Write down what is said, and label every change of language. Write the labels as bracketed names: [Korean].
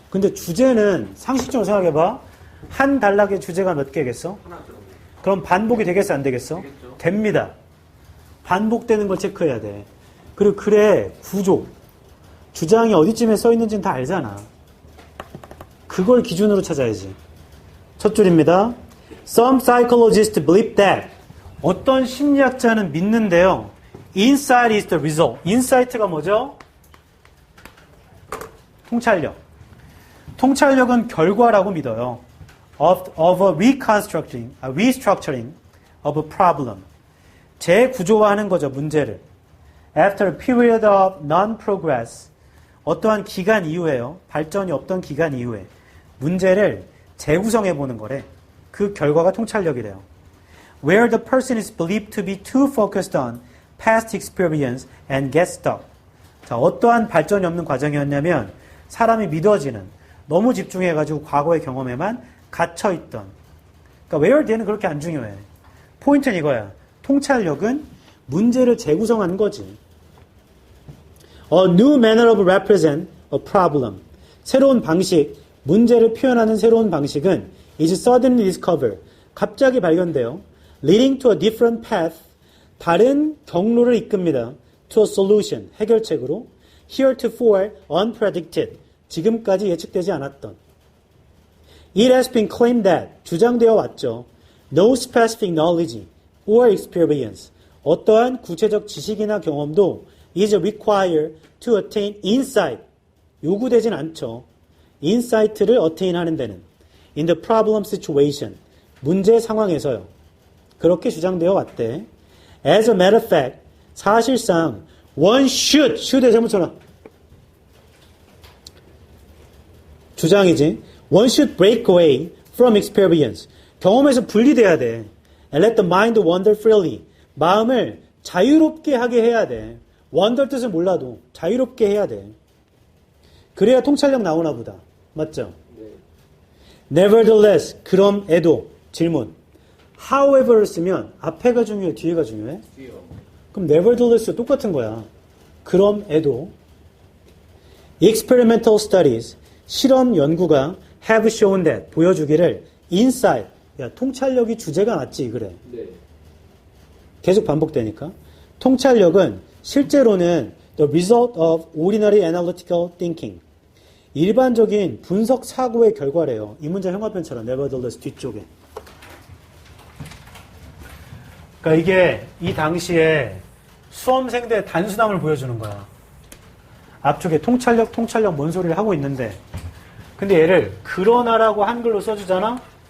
[Korean] 근데 주제는 상식적으로 생각해봐. 한 단락의 주제가 몇 개겠어? 그럼 반복이 되겠어, 안 되겠어? 됩니다. 반복되는 걸 체크해야 돼. 그리고 글의 구조, 주장이 어디쯤에 써 있는지는 다 알잖아. 그걸 기준으로 찾아야지. 첫 줄입니다. [English] Some psychologists believe that. [Korean] 어떤 심리학자는 믿는데요. [English] Insight is the result. [Korean] Insight가 뭐죠? 통찰력. 통찰력은 결과라고 믿어요. [English] Of a restructuring of a problem. [Korean] 재구조화하는 거죠, 문제를. [English] After a period of non-progress. [Korean] 어떠한 기간 이후에요. 발전이 없던 기간 이후에. 문제를 재구성해보는 거래. 그 결과가 통찰력이래요. [English] Where the person is believed to be too focused on past experience and get stuck. [Korean] 자, 어떠한 발전이 없는 과정이었냐면 사람이 믿어지는 너무 집중해가지고 과거의 경험에만 갇혀있던. 그러니까 where the는 그렇게 안 중요해. 포인트는 이거야. 통찰력은 문제를 재구성하는 거지. [English] A new manner of represent a problem. [Korean] 새로운 방식, 문제를 표현하는 새로운 방식은 [English] is suddenly discovered. [Korean] 갑자기 발견돼요. [English] Leading to a different path. [Korean] 다른 경로를 이끕니다. [English] To a solution. [Korean] 해결책으로. [English] Heretofore unpredicted. [Korean] 지금까지 예측되지 않았던. [English] It has been claimed that. [Korean] 주장되어 왔죠. [English] No specific knowledge or experience. [Korean] 어떠한 구체적 지식이나 경험도 [English] is required to attain insight. [Korean] 요구되진 않죠. insight를 attain 하는 데는 [English] in the problem situation. [Korean] 문제 상황에서요. 그렇게 주장되어 왔대. [English] As a matter of fact, [Korean] 사실상 [English] one should에 [Korean] 세모 쳐라. 주장이지. [English] One should break away from experience. [Korean] 경험에서 분리돼야 돼. [English] And let the mind wander freely. [Korean] 마음을 자유롭게 하게 해야 돼. wander 뜻을 몰라도 자유롭게 해야 돼. 그래야 통찰력 나오나 보다. 맞죠? 네. Nevertheless, 그럼에도 질문. However를 쓰면 앞에가 중요해, 뒤에가 중요해? 뒤요. 그럼 nevertheless 똑같은 거야. 그럼에도 [English] experimental studies, [Korean] 실험 연구가 [English] have shown that, [Korean] 보여주기를 insight, 야, 통찰력이 주제가 맞지, 그래. 네. 계속 반복되니까. 통찰력은 실제로는 [English] the result of ordinary analytical thinking. [Korean] 일반적인 분석 사고의 결과래요. 이 문제 형화편처럼 nevertheless 뒤쪽에. 그러니까 이게 이 당시에 수험생들의 단순함을 보여주는 거야. 앞쪽에 통찰력 뭔 소리를 하고 있는데 근데 얘를 그러나라고 한글로 써주잖아.